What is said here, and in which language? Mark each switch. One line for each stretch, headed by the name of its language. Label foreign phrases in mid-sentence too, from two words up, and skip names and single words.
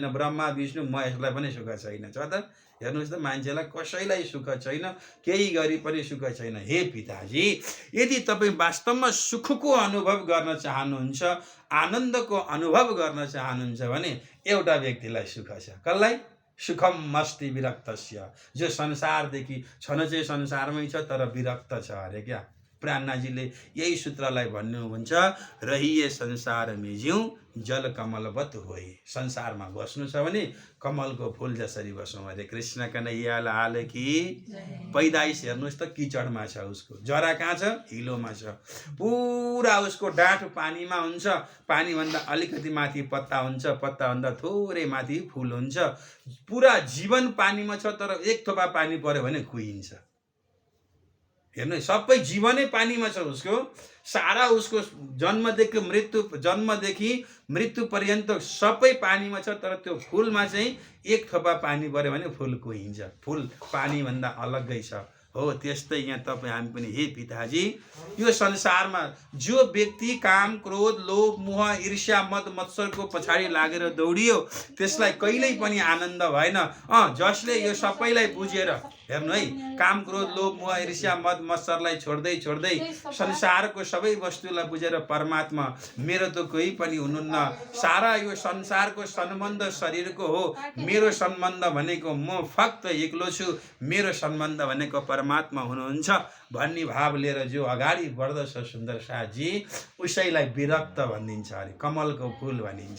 Nepali: ब्रह्मा विष्णु महेशलाई पनि सुख छैन छ त। हेर्नुहोस् त, मान्छेलाई कसैलाई सुख छैन, केही गरी पनि सुख छैन। हे पिताजी, यदि तपाईँ वास्तवमा सुखको अनुभव गर्न चाहनुहुन्छ, आनन्दको अनुभव गर्न चाहनुहुन्छ भने एउटा व्यक्तिलाई सुख छ। कसलाई?
Sanskrit: सुखम मस्ति विरक्तस्य,
Nepali: जो संसारदेखि छन चाहिँ संसारमै छ तर विरक्त छ अरे क्या। प्राणनाजीले यही सूत्रलाई भन्नुहुन्छ,
Hindi: रहिए संसार मिज्यौँ जल कमलवत होइ।
Nepali: संसारमा बस्नु छ भने कमलको फुल जसरी बसौँ अरे।
Hindi: कृष्ण कन्हैया लाल की।
Nepali: पैदाइस हेर्नुहोस् त किचडमा छ, उसको जरा कहाँ छ? हिलोमा छ। पुरा उसको डाँठ पानीमा हुन्छ, पानीभन्दा अलिकति माथि पत्ता हुन्छ, पत्ताभन्दा थोरै माथि फुल हुन्छ। पुरा जीवन पानीमा छ, तर एक थोपा पानी पर्यो भने कुहिन्छ। हेर्नु, सबै जीवनै पानीमा छ उसको। सारा उसको जन्मदेखि मृत्यु पर्यन्त सबै पानीमा छ, तर त्यो फुलमा चाहिँ एक थोपा पानी पर्यो भने फुल कुहिन्छ। फुल पानीभन्दा अलग्गै छ। हो त्यस्तै यहाँ तपाईँ हामी पनि, हे पिताजी, यो संसारमा जो व्यक्ति काम क्रोध लोभ मोह ईर्ष्या मद मत्सरको पछाडि लागेर दौडियो, त्यसलाई कहिल्यै पनि आनन्द भएन। जसले यो सबैलाई बुझेर, हेर्नु है, काम क्रोध लोभ मोह ईर्ष्या मद मत्सरलाई छोड्दै छोड्दै संसारको सबै वस्तुलाई बुझेर परमात्मा मेरो त कोही पनि हुनुहुन्न, सारा यो संसारको सम्बन्ध शरीरको हो, मेरो सम्बन्ध भनेको म फक्त एक्लो छु, मेरो सम्बन्ध भनेको परमात्मा हुनुहुन्छ भन्ने भाव लिएर जो अगाडि बढ्दछ सुन्दर साथजी, उसैलाई विरक्त भनिदिन्छ अरे, कमलको फुल भनिन्छ।